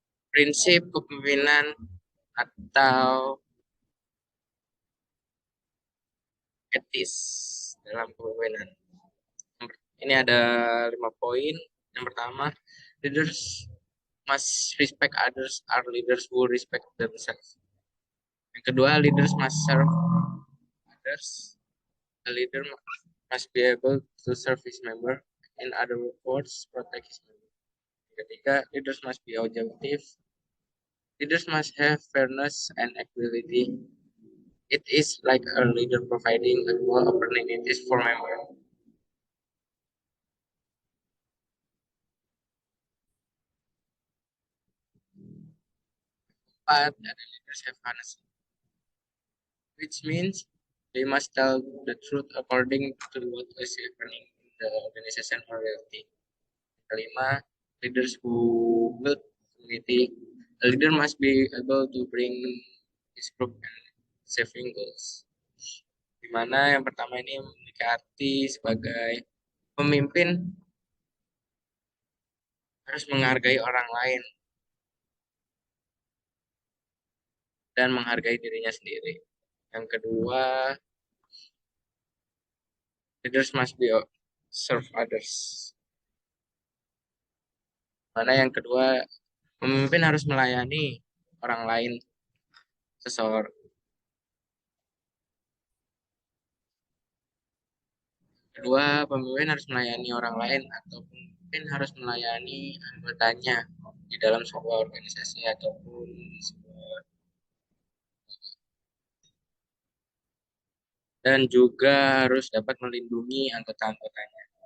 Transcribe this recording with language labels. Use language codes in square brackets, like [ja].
[id] Prinsip kepemimpinan atau etis dalam kepemimpinan. Ini ada 5 poin. Yang pertama, [en] leaders must respect others are leaders who respect themselves. [id] Yang kedua, [en] leaders must serve others. A leader must be able to serve his member. In other words, protect his member. [id] Yang ketiga, [en] leaders must be objective. Leaders must have fairness and equality. It is like a leader providing equal opportunities for members. [id] Keempat, ada [en] leaders have honesty, which means they must tell the truth according to what is happening in the organization or reality. [id] Kelima, [en] leaders who build community. A leader must be able to bring his group and saving goals. [id] Dimana yang pertama ini memiliki arti sebagai pemimpin harus menghargai orang lain dan menghargai dirinya sendiri. Yang kedua, [en] leaders must be serve others. [id] Mana yang kedua, pemimpin harus melayani orang lain, seseorang. Kedua, pemimpin harus melayani orang lain atau pemimpin harus melayani anggotanya di dalam sebuah organisasi ataupun sebuah, dan juga harus dapat melindungi anggota-anggotanya.